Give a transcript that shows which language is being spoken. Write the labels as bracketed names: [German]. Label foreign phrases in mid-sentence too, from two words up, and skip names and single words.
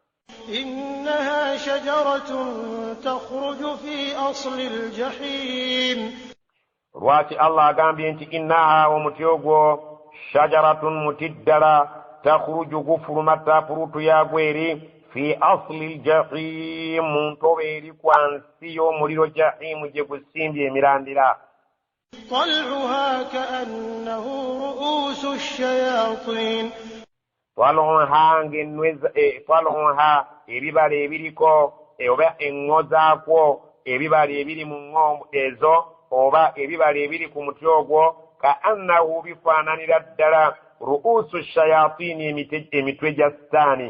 [Arabic] إنها شجرة تخرج في أصل الجحيم [Ganda] lwaki Allah agambye nti innaha omuti ogwo shajaratun muti ddala takhruju gufuluma tapurutu yagwo eri [Arabic] في أصل الجحيم [Ganda] mu ntobe eri kwansi y'omuliro jahimu gye gusimbye emirandira [Arabic] طلعها كأنه رؤوس الشياطين [Ganda] twalonha ebibala ebiriko oba eŋŋo zaakwo ebibala ebiri mu ŋŋo ezo oba ebibala ebiri ku muti ogwo [Arabic] كأنه [Ganda] bifaananira ddala [Arabic] رؤوس الشياطين [Ganda] emitwe gya sitaani